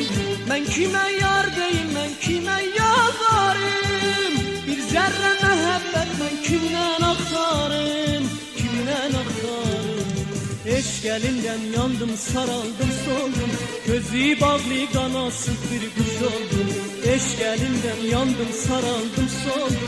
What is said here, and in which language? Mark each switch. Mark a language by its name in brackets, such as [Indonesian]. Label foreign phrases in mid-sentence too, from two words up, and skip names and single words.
[Turkish] Ben kime yar deyim, ben kime yalvarım? Bir zerre mehabbet ben kimden aktarım? Kimden aktarım? [Azerbaijani] Eşq əlindən yandım, saraldım, soldum. Gözü bağlı qanatsız bir quş oldum. Eşq əlindən yandım, saraldım, soldum.